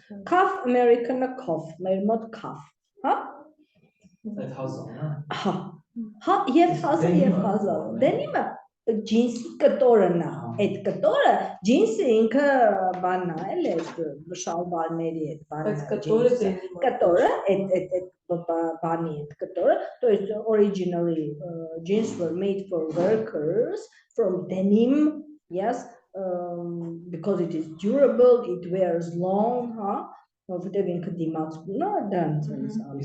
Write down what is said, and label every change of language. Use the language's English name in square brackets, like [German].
[Armenian] Cuff, American cuff, մեր մոտ cuff, հա։ Այդ հազար, Հա, հա, եւ հազար, եւ հազար։ Դենիմը ջինսի կտորն է, այդ կտորը ջինսը ինքը բանն է, էլի, այդ շալվարների այդ բանը։ Բայց կտորը Կտորը, այդ բանի այդ կտորը, [Russian] то есть [English] originally jeans were made for workers from denim, yes, because it is durable, it wears long, huh? [Armenian] Որովհետև ինքը դիմացկուն է, դրանց էս